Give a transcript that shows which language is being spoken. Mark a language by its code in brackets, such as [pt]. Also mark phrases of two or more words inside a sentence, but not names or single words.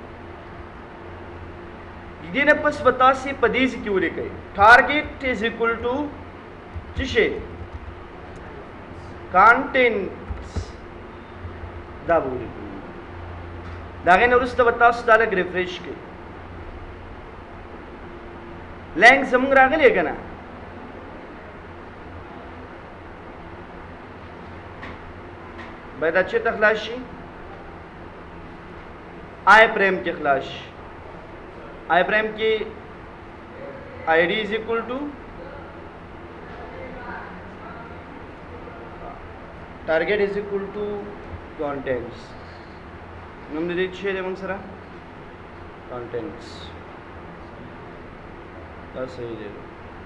[ps] دې نه پس به تاسې په دې ځای کې ولیکئ [en] target is equal to [ps] څه شی کانټینټس دا به ولیکئ د هغې نه وروسته به تاسو دا لږ ریفریش کړئ لینک زموږ راغلی که نه باید دا چېرته خلاص شي آی پریم کې خلاص شي آی پریم کې [en] ID is equal to target is equal to contents [ps] نوم دې څه دی موږ سره کانټینټس دا صحیح دی